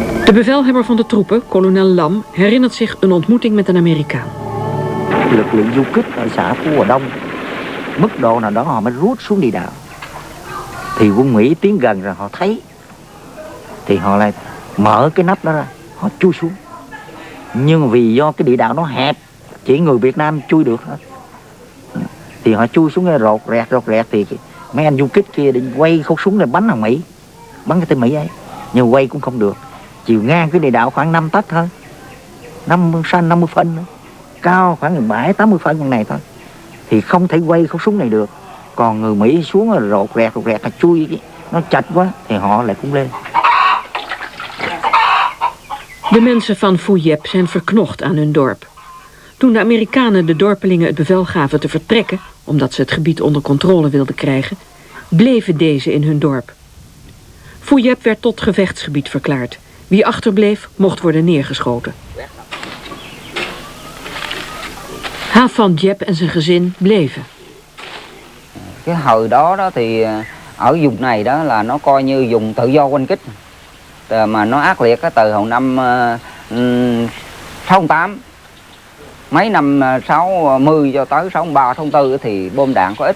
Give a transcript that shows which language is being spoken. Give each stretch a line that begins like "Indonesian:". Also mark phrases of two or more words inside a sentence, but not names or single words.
Dutch: De bevelhebber van de troepen, kolonel Lam, herinnert zich een ontmoeting met een Amerikaan.
Vietnamese: Lực lượng du kích ở xã Phú Hòa Đông, mức độ nào đó họ mới rút xuống địa đạo. Thì quân Mỹ tiến gần rồi họ thấy, thì họ lại mở cái nắp đó ra, họ chui xuống. Nhưng vì do cái địa đạo nó hẹp, chỉ người Việt Nam chui được hết. Thì họ chui xuống rột rẹt thì mấy anh du kích kia định quay khẩu súng để bắn thằng Mỹ, bắn cái tên Mỹ ấy, nhưng quay cũng không được. Chiều ngang cái địa đạo khoảng 5 tấc thôi, 50 phân nữa. Cao khoảng 7-80 phân như này thôi, thì không thể quay khẩu súng này được. Còn người Mỹ xuống rồi rột rẹt chui, nó chặt quá thì họ lại cũng lên.
Dutch: De mensen van Fouillep zijn verknocht aan hun dorp. Toen de Amerikanen de dorpelingen het bevel gaven te vertrekken, omdat ze het gebied onder controle wilden krijgen, bleven deze in hun dorp. Fouillep werd tot gevechtsgebied verklaard. Wie achterbleef, mocht worden neergeschoten. Haaf van Diep en zijn gezin bleven.
Vietnamese: Cái hồi đó thì ở vùng này đó là nó coi như vùng tự do oanh kích. Mà nó ác liệt từ hồi năm 68. Mấy năm 60 cho tới 63, 64 thì bom đạn có ít.